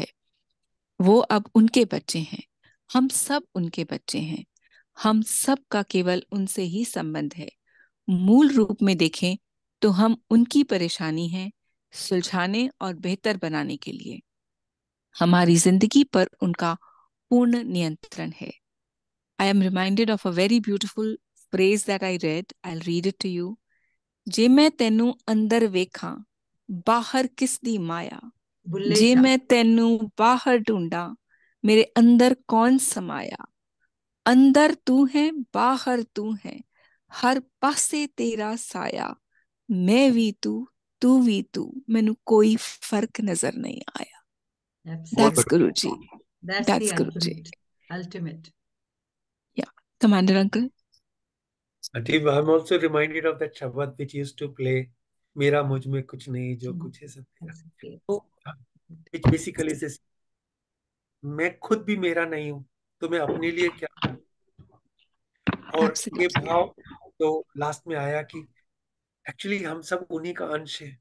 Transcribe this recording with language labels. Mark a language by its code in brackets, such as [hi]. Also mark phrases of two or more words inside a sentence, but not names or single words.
[hi] वो अब उनके बच्चे हैं, हम सब उनके बच्चे हैं। हम सब का केवल उनसे ही संबंध है। मूल रूप में देखें तो हम उनकी परेशानी है सुलझाने और बेहतर बनाने के लिए। हमारी जिंदगी पर उनका पूर्ण नियंत्रण है। [en] I am reminded of a very beautiful phrase that I read. I'll read it to you. [pa] ਜੇ ਮੈਂ ਤੈਨੂੰ ਅੰਦਰ ਵੇਖਾਂ ਬਾਹਰ ਕਿਸ ਦੀ ਮਾਇਆ, बुल्ले ਜੇ शाह। मैं ਤੈਨੂੰ ਬਾਹਰ ਢੂੰਡਾਂ ਮੇਰੇ ਅੰਦਰ ਕੌਣ ਸਮਾਇਆ। ਅੰਦਰ ਤੂੰ ਹੈ ਬਾਹਰ ਤੂੰ ਹੈ ਹਰ ਪਾਸੇ ਤੇਰਾ ਸਾਇਆ, ਮੈਂ ਭੀ ਤੂੰ ਭੀ ਤੂੰ, ਮੈਨੂੰ ਕੋਈ ਫ਼ਰਕ ਨਜ਼ਰ ਨਹੀਂ ਆਇਆ। [hi] बहुत [en] That's Absolutely. [hi] बढ़िया। [en] Guruji. That's the That's Guruji. ultimate. Ultimate. Yeah. Commander uncle. Aunty, I am also reminded of that शब्द which used to play, [hi] मेरा मुझ में कुछ नहीं, जो कुछ है सब तेरा। [en] That's it. [hi] तो [en] which basically say, [hi] मैं खुद भी मेरा नहीं हूं तो मैं अपने लिए क्या हूं। और ये [en] Absolutely. [hi] भाव तो लास्ट में आया कि एक्चुअली हम सब उन्हीं का अंश है,